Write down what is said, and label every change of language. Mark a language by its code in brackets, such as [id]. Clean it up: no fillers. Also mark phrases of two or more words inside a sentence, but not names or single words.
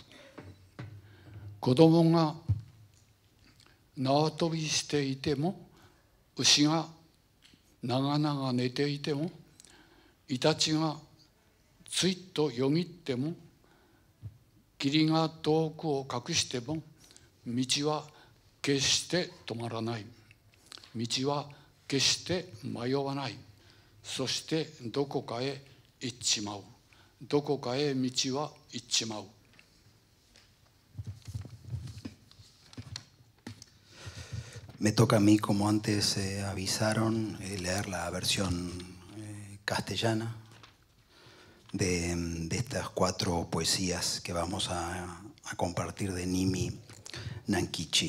[ja] 子供が縄跳びしていても、牛が長々寝ていても、イタチがついとよぎっても、霧が遠くを隠しても、道は決して止まらない。道は決して迷わない。そしてどこかへ行っちまう。どこかへ道は行っちまう。 [es] Me toca a mí, como antes avisaron, leer la versión castellana de estas 4 poesías que vamos a compartir de Nimi Nankichi.